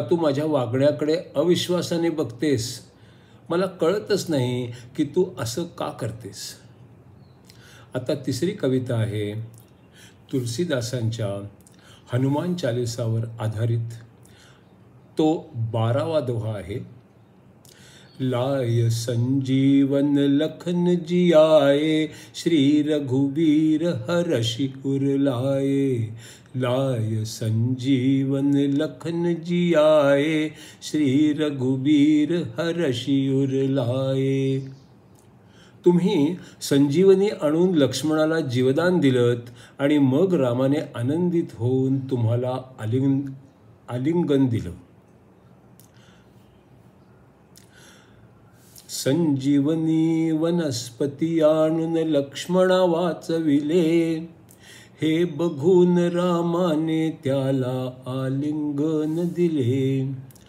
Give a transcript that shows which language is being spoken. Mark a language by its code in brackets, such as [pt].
[mr] तू माझ्या वागण्याकडे अविश्वासाने बघतेस? मला कळतच नाही की तू असं का करतेस. आता तिसरी कविता आहे. तुलसीदासांच्या हनुमान चालीसावर आधारित तो 12वा दोहा आहे. [awa] लाय संजीवन लखन जियाए, श्री रघुवीर हरषि उर लाए. लाय संजीवन लखन जियाए, श्री रघुवीर हरषि उर लाए. [mr] तुम्ही संजीवनी आणून लक्ष्मणाला जीवदान दिलत आणि मग रामाने आनंदित होऊन तुम्हाला आलिंगन दिलं. संजीवनी वनस्पती आणून लक्ष्मणा वाचविले, हे बघून रामाने त्याला आलिंगन दिले.